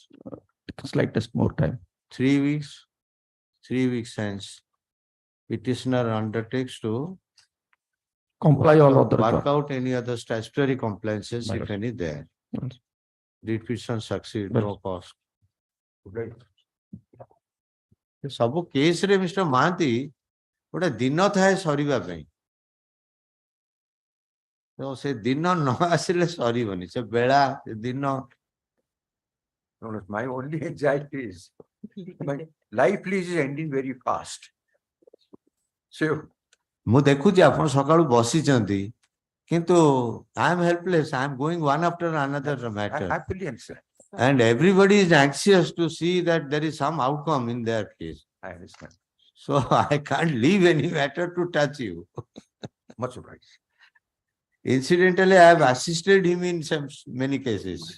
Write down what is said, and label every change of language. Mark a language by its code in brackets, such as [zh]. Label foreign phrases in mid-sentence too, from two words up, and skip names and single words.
[en] Slightest more time. 3 weeks, 3 weeks hence. Petitioner undertakes to Comply all other. work out any other statutory compliances, if Right. any there. Yes. Read petition succeed, Right. no cost. [or] ସବୁ କେସରେ ମିଷ୍ଟର ମହାନ୍ତି ଗୋଟେ ଦିନ ଥାଏ ସରିବା ପାଇଁ। ତ ସେ ଦିନ ନ ଆସିଲେ ସରିବନି, ସେ ବେଳା ସେ ଦିନ। [en] My only anxiety is my life lease is ending very fast. So [or] ମୁଁ ଦେଖୁଛି ଆପଣ ସକାଳୁ ବସିଛନ୍ତି କିନ୍ତୁ [en] I am helpless, I am going one after another I matter. happily understand. And everybody is anxious to see that there is some outcome in their case. I understand. So I can't leave any matter to touch you. Much obliged. Incidentally, I have assisted him in some many cases.